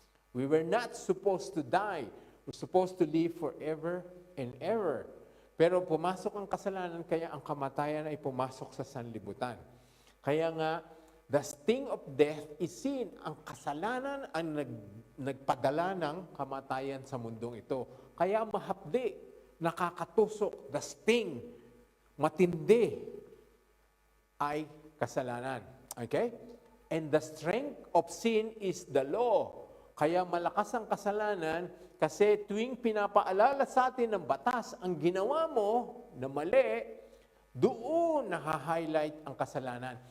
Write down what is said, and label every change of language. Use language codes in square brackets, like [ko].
[en] We were not supposed to die. We're supposed to live forever and ever. [tl] Pero pumasok ang kasalanan, kaya ang kamatayan ay pumasok sa sanlibutan. Kaya nga, [en] the sting of death is sin. [tl] Ang kasalanan ang nagpadala ng kamatayan sa mundong ito. Kaya mahapdi, nakakatusok, the sting, matindi, ay kasalanan. Okay? [en] And the strength of sin is the law. [tl] Kaya malakas ang kasalanan kasi tuwing pinapaalala sa atin ng batas ang ginawa mo na mali, doon naha-highlight ang kasalanan.